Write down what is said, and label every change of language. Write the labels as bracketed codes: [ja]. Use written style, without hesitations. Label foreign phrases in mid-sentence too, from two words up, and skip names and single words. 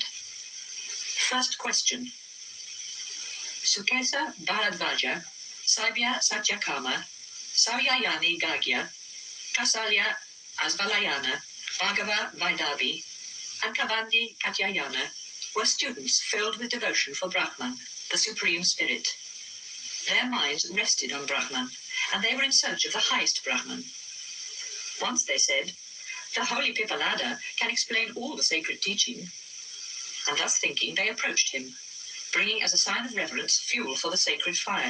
[en] First question. Sukesa Bharadvaja, Saibya Satyakama, Sauyayani Gagya, Kasalya Asvalayana, Bhagava Vaidavi, and Kavandi Katyayana were students filled with devotion for Brahman, the Supreme Spirit. Their minds rested on Brahman, and they were in search of the highest Brahman. Once they said, the holy Pipalada can explain all the sacred teaching. And thus thinking, they approached him, bringing as a sign of reverence fuel for the sacred fire.